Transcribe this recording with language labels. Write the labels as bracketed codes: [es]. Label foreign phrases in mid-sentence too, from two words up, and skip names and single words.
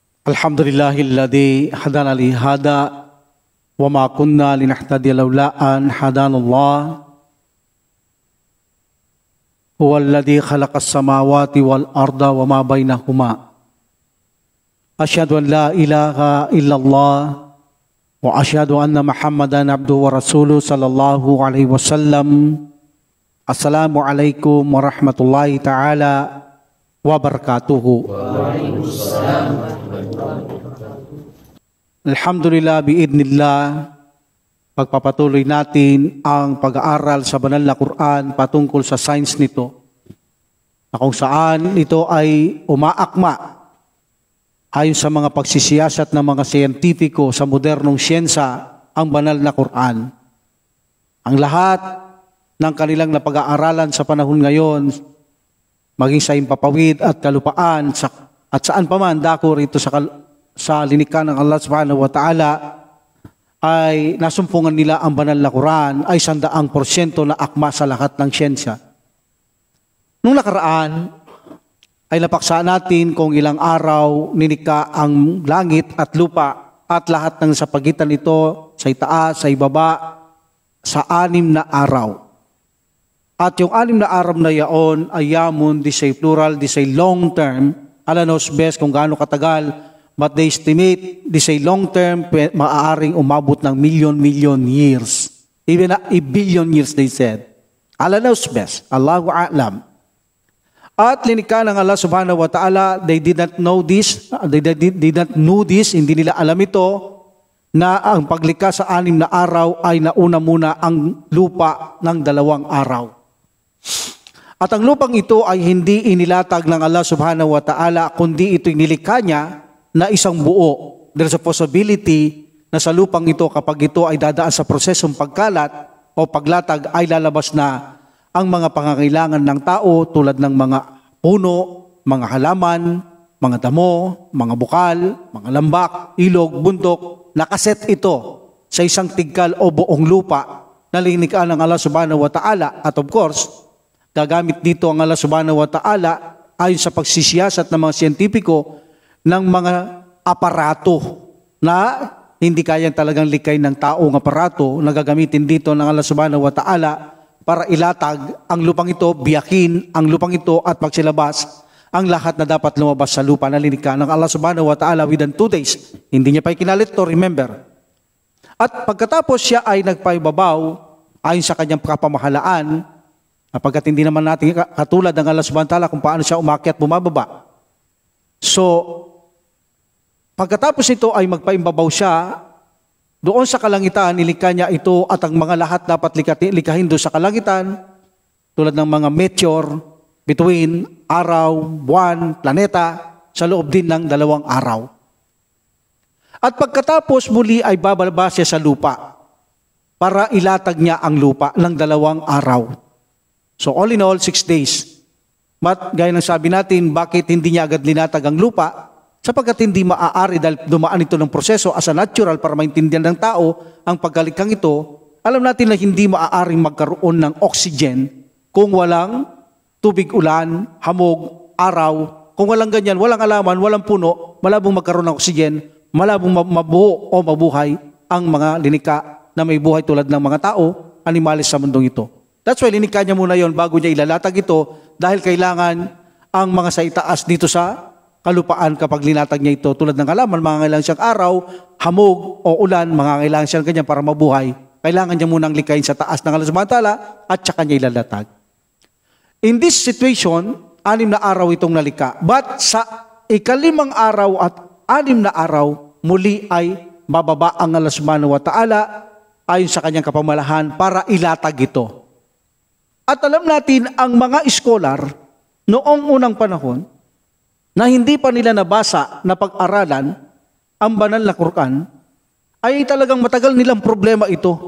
[ar] الحمد لله الذي هدانا لهذا وما كنا لنهتدي لولا أن هدانا الله. هو الذي خلق السماوات والأرض وما بينهما. أشهد أن لا إله إلا الله وأشهد أن محمدا عبده ورسوله صلى الله عليه وسلم. السلام عليكم ورحمة الله تعالى وبركاته. وعليكم السلام. الحمد لله بإذن الله, [tl] pagpapatuloy natin ang pag-aaral sa banal na Quran patungkol sa science nito, na kung saan ito ay umaakma ayon sa mga pagsisiyasat ng mga siyentipiko sa modernong siyensa ang banal na Quran. Ang lahat ng kanilang napag-aaralan sa panahon ngayon, maging sa impapawid at kalupaan at saan pa man dako rito sa linikha ng [ar] الله سبحانه وتعالى, [tl] ay nasumpungan nila ang banal na Quran ay 100% na akma sa lahat ng siyensya. Nung nakaraan ay napaksa natin kung ilang araw nilikha ang langit at lupa at lahat ng sa pagitan nito, sa itaas, sa ibaba, sa 6 na araw. At yung 6 na araw na yaon ay yamun, [en] di say plural, di say long term, ala knows best [tl] kung gaano katagal, [en] but they estimate, di say long term, [tl] maaaring umabot ng [en] million years. Even a billion years, they said. Allah knows best. [ar] الله أعلم. [tl] At linikha ng [ar] الله سبحانه وتعالى, [en] they did not know this, [tl] hindi nila alam ito, na ang paglikha sa 6 na araw ay nauna muna ang lupa ng 2 araw. At ang lupang ito ay hindi inilatag ng [ar] الله سبحانه وتعالى, [tl] kundi ito inilikha niya na isang buo. [en] There's a possibility [tl] na sa lupang ito, kapag ito ay dadaan sa prosesong pagkalat o paglatag, ay lalabas na ang mga pangangailangan ng tao tulad ng mga puno, mga halaman, mga damo, mga bukal, mga lambak, ilog, bundok. Nakaset ito sa isang tigkal o buong lupa na linikha ng [ar] الله سبحانه وتعالى. [en] At of course, [tl] gagamit dito ang [ar] الله سبحانه وتعالى [tl] ayon sa pagsisiyasat ng mga siyentipiko ng mga aparato na hindi kayang talagang likay ng taong aparato na gagamitin dito ng [ar] الله سبحانه وتعالى [tl] para ilatag ang lupang ito, biyakin ang lupang ito at pagsilabas ang lahat na dapat lumabas sa lupa na linikha ng [ar] الله سبحانه وتعالى [en] within 2 days. [tl] Hindi niya pa ikinalit to, remember. At pagkatapos siya ay nagpaibabaw ayon sa kanyang kapamahalaan, kapagkat hindi naman natin katulad ng [ar] الله سبحانه وتعالى [tl] kung paano siya umakyat bumababa. So, pagkatapos ito ay magpaimbabaw siya, doon sa kalangitan, nilikha niya ito at ang mga lahat dapat likhahin doon sa kalangitan, tulad ng mga meteor, between araw, buwan, planeta, sa loob din ng 2 araw. At pagkatapos muli ay babalabas siya sa lupa para ilatag niya ang lupa ng 2 araw. [en] So all in all, 6 days. [tl] But gaya ng sabi natin, bakit hindi niya agad linatag ang lupa? Sapagkat hindi maaari dahil dumaan ito ng proseso [en] as a natural [tl] para maintindihan ng tao ang pagkalikhang ito. Alam natin na hindi maaaring magkaroon ng oxygen kung walang tubig ulan, hamog, araw. Kung walang ganyan, walang alaman, walang puno, malabong magkaroon ng oxygen, malabong mabuo o mabuhay ang mga linikha na may buhay tulad ng mga tao, animalis sa mundong ito. [en] That's why [tl] linikha niya muna yon bago niya ilalatag ito dahil kailangan ang mga sa itaas dito sa kalupaan kapag linatag niya ito. Tulad ng halaman, mangangailangan siyang araw, hamog o ulan, mangangailangan siyang ganyan para mabuhay. Kailangan niya munang likhain sa taas ng [ar] الله سبحانه وتعالى [tl] at saka niya ilalatag. [en] In this situation, [tl] 6 na araw itong nalikha. But sa 5 araw at 6 na araw, muli ay bababa ang [ar] الله سبحانه وتعالى [tl] ayon sa kanyang kapamalahan para ilatag ito. At alam natin, ang mga scholar noong unang panahon, na hindi pa nila nabasa na pag-aralan ang banal na Quran, ay talagang matagal nilang problema ito.